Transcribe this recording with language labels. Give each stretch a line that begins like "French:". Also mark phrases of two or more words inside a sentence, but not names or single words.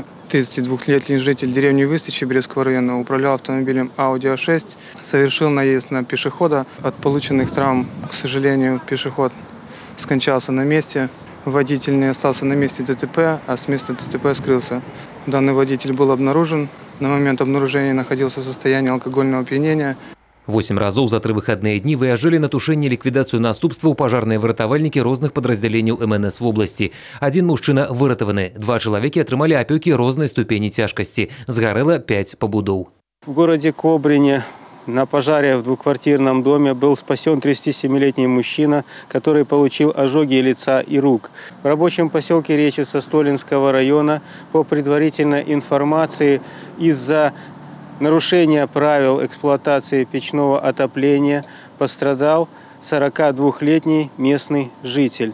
Russian: 32-летний житель деревни Высочи Брестского района управлял автомобилем Audi A6, совершил наезд на пешехода. От полученных травм, к сожалению, пешеход скончался на месте. Водитель не остался на месте ДТП, а с места ДТП скрылся. Данный водитель был обнаружен. На момент обнаружения находился в состоянии алкогольного опьянения.
Belarusian: 8 разоў за 3 выходные дні выязджалі на тушэнне ліквідацыю наступстваў пажарныя выратавальнікі розных падраздзяленняў МНС
Russian: в области.
Belarusian: Один мужчына выратаваны, 2 чалавекі атрымалі апёкі рознай ступені цяжкасці. Згарэла 5 пабудоў.
Russian: В городе Кобрине на пожаре в двухквартирном доме был спасен 37-летний мужчина, который получил ожоги лица и рук. В рабочем поселке Речица Столинского района по предварительной информации из-за нарушения правил эксплуатации печного отопления пострадал 42-летний местный житель.